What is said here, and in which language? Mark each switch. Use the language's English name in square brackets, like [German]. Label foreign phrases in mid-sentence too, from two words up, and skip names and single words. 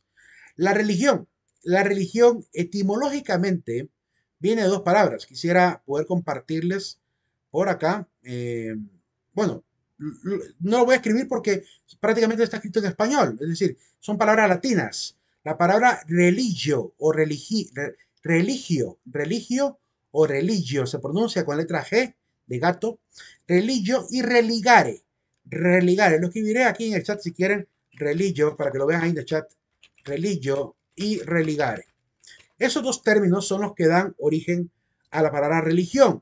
[Spanish] La religión. La religión etimológicamente viene de dos palabras. Quisiera poder compartirles por acá. Bueno, no lo voy a escribir porque prácticamente está escrito en español. Es decir, son palabras latinas. La palabra religio o religio se pronuncia con letra G de gato, religio y religare. Religare, lo escribiré aquí en el chat si quieren, religio, para que lo vean ahí en el chat, religio y religare. Esos dos términos son los que dan origen a la palabra religión.